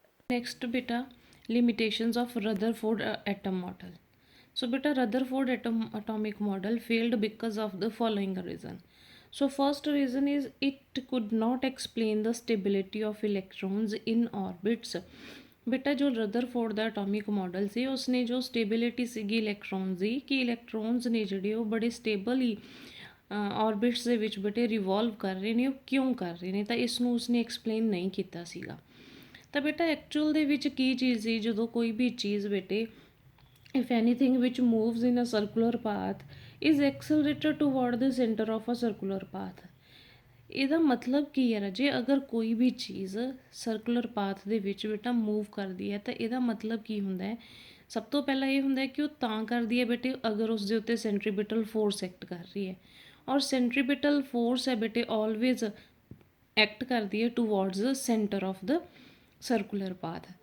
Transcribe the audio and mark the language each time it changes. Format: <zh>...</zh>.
<en>Next बेटा limitations of Rutherford atom model। So beta Rutherford atomic model failed because of the following reason। So first reason is it could not explain the stability of electrons in orbits।</en> <pa>बेटा जो Rutherford ਦਾ atomic model ਸੀ ਉਸਨੇ ਜੋ stability ਸੀਗੀ electrons ਦੀ, ਕਿ electrons ਨੇ ਜਿਹੜੇ ਉਹ ਬੜੇ ਸਟੇਬਲ ਹੀ ਔਰਬਿਟਸ ਦੇ ਵਿੱਚ ਬੇਟੇ ਰਿਵੋਲਵ ਕਰ ਰਹੇ ਨੇ, ਉਹ ਕਿਉਂ ਕਰ ਰਹੇ ਨੇ, ਤਾਂ ਇਸ ਨੂੰ ਉਸਨੇ ਐਕਸਪਲੇਨ ਨਹੀਂ ਕੀਤਾ ਸੀਗਾ। ਤਾਂ ਬੇਟਾ ਐਕਚੁਅਲ ਦੇ ਵਿੱਚ ਕੀ ਚੀਜ਼ ਸੀ, ਜਦੋਂ ਕੋਈ ਵੀ ਚੀਜ਼ ਬੇਟੇ</pa> <en>if anything which moves in a circular path is accelerated toward the center of a circular path।</en> <pa>ਇਹਦਾ ਮਤਲਬ ਕੀ ਹੈ ਰਾਜੇ, ਅਗਰ ਕੋਈ ਵੀ ਚੀਜ਼ ਸਰਕੂਲਰ ਪਾਥ ਦੇ ਵਿੱਚ ਬੇਟਾ ਮੂਵ ਕਰਦੀ ਹੈ ਤਾਂ ਇਹਦਾ ਮਤਲਬ ਕੀ ਹੁੰਦਾ ਹੈ, ਸਭ ਤੋਂ ਪਹਿਲਾਂ ਇਹ ਹੁੰਦਾ ਹੈ ਕਿ ਉਹ ਤਾਂ ਕਰਦੀ ਹੈ ਬੇਟੇ ਅਗਰ ਉਸ ਦੇ ਉੱਤੇ ਸੈਂਟਰੀਪੀਟਲ ਫੋਰਸ ਐਕਟ ਕਰ ਰਹੀ ਹੈ, ਔਰ ਸੈਂਟਰੀਪੀਟਲ ਫੋਰਸ ਹੈ ਬੇਟੇ ਆਲਵੇਜ਼ ਐਕਟ ਕਰਦੀ ਹੈ</pa> <en>Towards the centre of the circular path.</en>